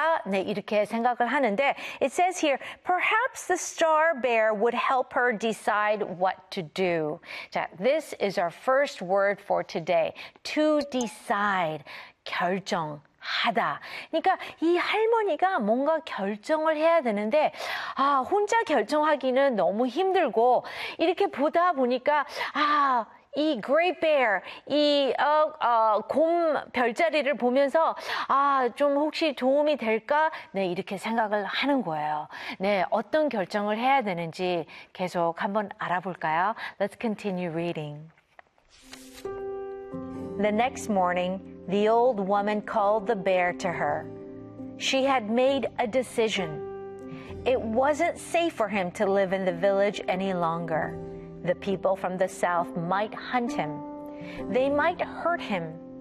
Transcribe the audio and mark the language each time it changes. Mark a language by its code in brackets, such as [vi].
[ko] 네, 이렇게 생각을 하는데 [en] it says here perhaps the star bear would help her decide what to do. 자, this is our first word for today. To decide. 결정하다. [ko] 그러니까 이 할머니가 뭔가 결정을 해야 되는데 아, 혼자 결정하기는 너무 힘들고 이렇게 보다 보니까 아, 이 great bear, 이 곰 별자리를 보면서 아, 좀 혹시 도움이 될까? 네, 이렇게 생각을 하는 거예요. 네, 어떤 결정을 해야 되는지 계속 한번 알아볼까요? [en] Let's continue reading. The next morning, the old woman called the bear to her. She had made a decision. It wasn't safe for him to live in the village any longer. The people from the south might hunt him. They might hurt him.